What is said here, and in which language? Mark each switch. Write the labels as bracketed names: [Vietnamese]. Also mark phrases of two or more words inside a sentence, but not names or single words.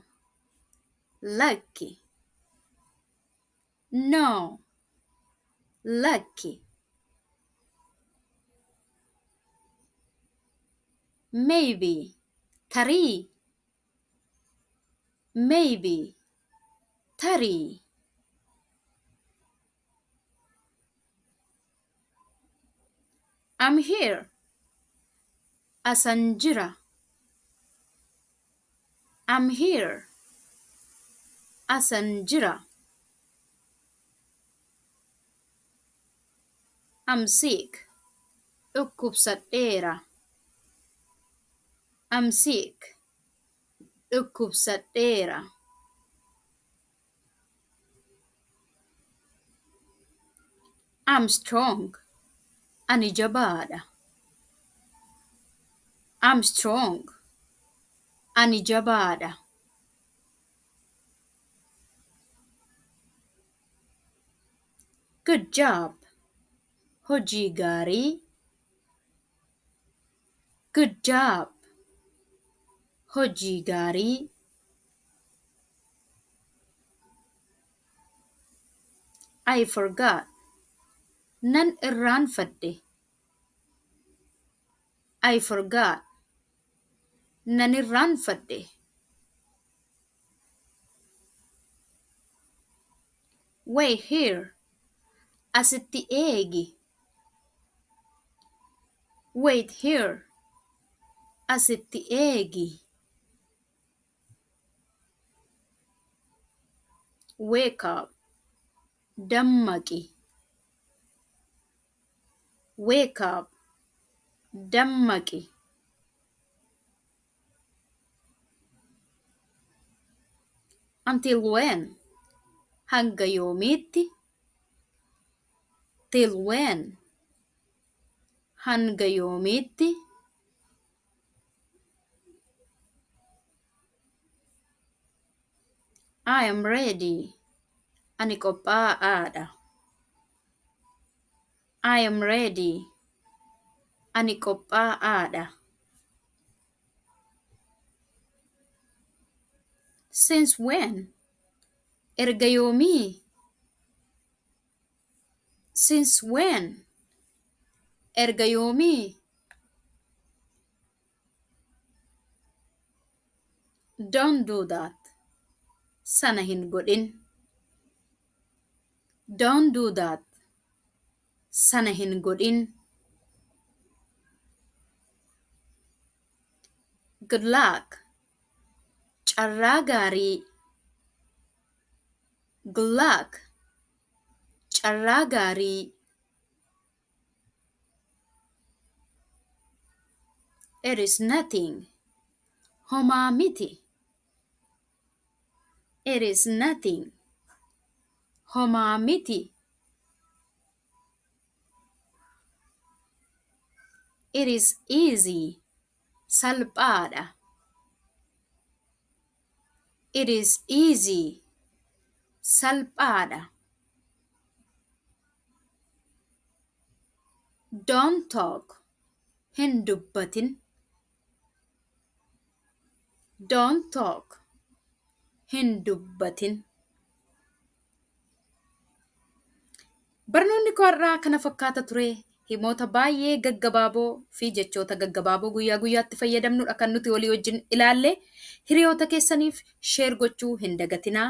[Oromo] Lakki. [English] No. [Oromo] Lakki. [English] Maybe. [Oromo] Tarii. [English] Maybe. [Oromo] Tarii. [English] I'm here. [Oromo] Asan jira. [English] I'm here. [Oromo] Asan jira. [English] I'm sick. [Oromo] Dhukkubsadheera. [English] I'm sick. [Oromo] Dhukkubsadheera. [English] I'm strong. [Oromo] Ani jabaadha. [English] I'm strong. [Oromo] Ani jabaadha. [English] Good job. [Oromo] Hojii gaarii. [English] Good job. [Oromo] Hojii gaarii. [English] I forgot. [Oromo] Nan irraanfadhe. [English] I forgot. [Oromo] Nan irraanfadhe. [English] Wait here. [Oromo] Asitti eegi. [English] Wait here. [Oromo] Asitti eegi. [English] Wake up. [Oromo] Dammaqi. [English] Wake up. [Oromo] Dammaqi. [English] Until when? [Oromo] Hanga yoomiitti? [English] Till when? [Oromo] Hanga yoomiitti? [English] I am ready. [Oromo] Ani qophaa'aadha. [English] I am ready. [Oromo] Ani qophaa'aadha. [English] Since when? [Oromo] Erga yoomii? [English] Since when? [Oromo] Erga yoomii? [English] Don't do that. [Oromo] Sana hin godhin. [English] Don't do that. [Oromo] Sana hin godhin. [English] Good luck. [Oromo] Carraa gaarii. [English] Good luck. [Oromo] Carraa gaarii. [English] It is nothing. [Oromo] Homaa miti. [English] It is nothing. [Oromo] Homaa miti. [English] It is easy. [Oromo] Salphaadha. [English] It is easy. [Oromo] Salphaadha. [English] Don't talk. [Oromo] Hin dubbatin. [English] Don't talk. [Oromo] Hin dubbatin. Barnoonni koorraa kana fakkaata ture. Himoota baay'ee gaggabaaboo fi jechoota gaggabaaboo guyyaa guyyaatti fayyadamnudha kan nuti walii wajjin ilaalle. Hiriyoota keessaniif sheer gochuu hin dagatinaa.